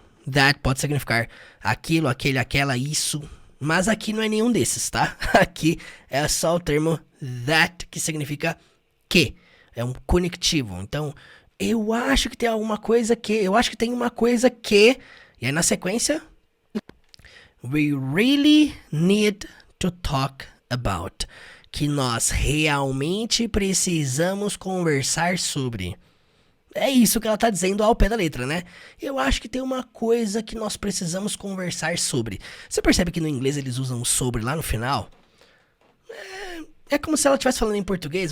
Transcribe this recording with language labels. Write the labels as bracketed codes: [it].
[pt] That pode significar aquilo, aquele, aquela, isso. Mas aqui não é nenhum desses, tá? Aqui é só o termo that, que significa que. É um conectivo. Então, eu acho que tem alguma coisa que... Eu acho que tem uma coisa que... E aí na sequência... [en] We really need to talk about. [pt] Que nós realmente precisamos conversar sobre. É isso que ela tá dizendo ao pé da letra, né? Eu acho que tem uma coisa que nós precisamos conversar sobre. Você percebe que no inglês eles usam sobre lá no final? É como se ela estivesse falando em português.